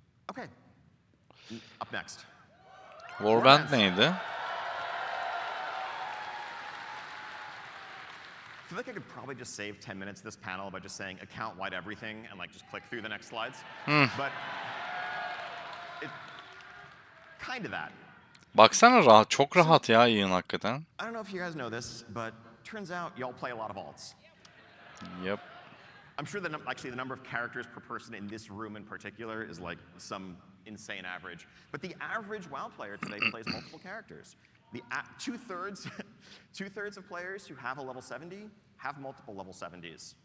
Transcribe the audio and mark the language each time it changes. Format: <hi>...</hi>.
<en>Okay. Up next.</en> <tr>Warband neydi?</tr> <en>I feel like I could probably just save 10 minutes of this panel by just saying account-wide everything and just click through the next slides. But it kind of that.</en> <tr>Baksana rahat, çok rahat ya yayın hakikaten.</tr> <en>I don't know if you guys know this, but turns out y'all play a lot of alts. Yep. I'm sure that actually the number of characters per person in this room in particular is like some insane average. But the average WoW player today plays multiple characters. The two-thirds of players who have a level 70 have multiple level 70s.</en>